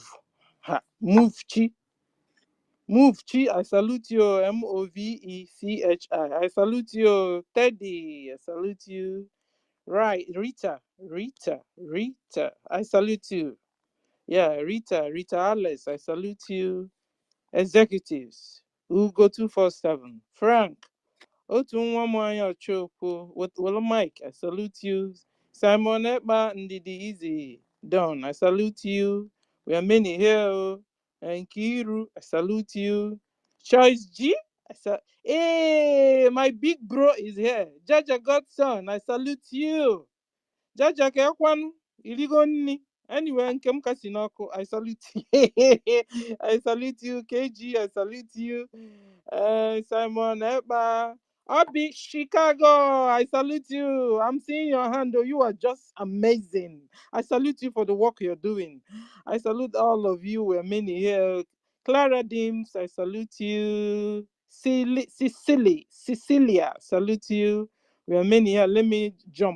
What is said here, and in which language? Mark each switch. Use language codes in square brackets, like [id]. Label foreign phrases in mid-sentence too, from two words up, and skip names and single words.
[en] Move chi. Move chi, I salute you. Movechi. I salute you. Teddy, I salute you. Right, Rita. I salute you. Yeah, Rita Alice, I salute you. Executives, Ugo 247. Frank, [ig] otu nwa m [en] anya Ochokwu, Wolo Mike, I salute you. Simon Ekpa, Ndidi Easy, Don, I salute you. We are many here. And Kiru, I salute you. Choice G, hey, my big bro is here. Jaja Godson, I salute you. Jaja Kekwan, Iligoni. Anyway, Nkem Kasinoko, I salute you. I salute you. KG, I salute you. Simon Eba. Obi, Chicago, I salute you. I'm seeing your hand, though. You are just amazing. I salute you for the work you're doing. I salute all of you. We're many here. Clara Dims, I salute you. Cecilia, salute you. We are many here. Let me jump.